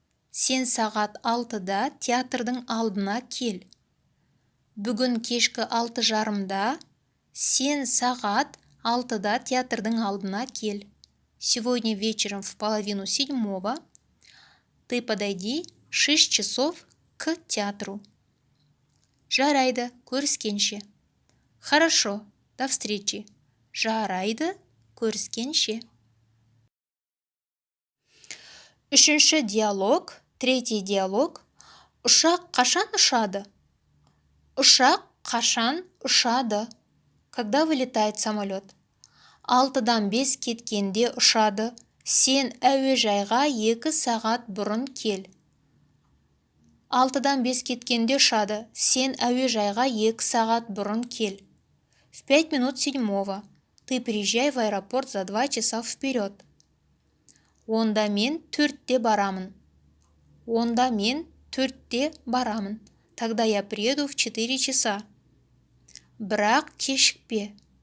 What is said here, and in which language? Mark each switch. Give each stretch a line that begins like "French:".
Kazakh: Сен сағат 6-да театрдың алдына кел. Бүгін кешкі 6:30-да. Сен сағат 6-да театрдың алдына кел.
Russian: Сегодня вечером в 6:30 ты подойди 6 часов к театру.
Kazakh: Жарайды, көріскенше.
Russian: Хорошо, до встречи.
Kazakh: Жарайды, көріскенше. Үшінші диалог,
Russian: третий диалог.
Kazakh: Ұшақ қашан ұшады? Ұшақ қашан ұшады?
Russian: Когда вылетает самолет?
Kazakh: 6-дан 5 кеткенде ұшады. Сен әуежайға 2 сағат бұрын кел. 6-дан 5 кеткенде ұшады. Сен әуежайға 2 сағат бұрын кел.
Russian: В 5:07 ты приезжай в аэропорт за 2 часа вперед.
Kazakh: Онда мен 4-те барамын. Онда мен 4-те барамын.
Russian: Тогда я приеду в 4 часа.
Kazakh: Бірақ кешікпе.